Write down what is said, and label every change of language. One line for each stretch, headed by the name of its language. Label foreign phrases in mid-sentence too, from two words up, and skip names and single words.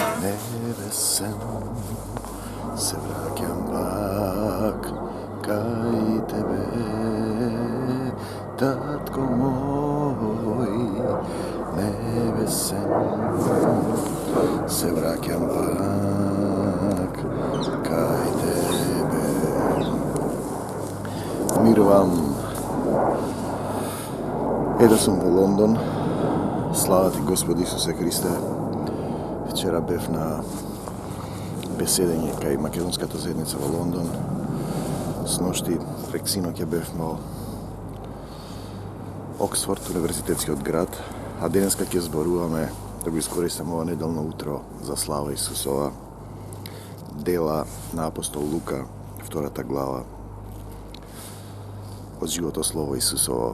Macedonian: Небесен се враќам бак кај тебе, татко мој. Небесен се враќам бак кај тебе. Мир вам. Еда сум во Лондон, слава ти Господ Исусе Христе. Вчера бев на беседење кај Македонската заедница во Лондон. Сношти, прек синоќа бев во Оксфорд, универзитетскиот град, а денеска ќе зборуваме, да го искористам ова неделно утро за слава Исусова, дела на апостол Лука, втората глава, од живото слово Исусово.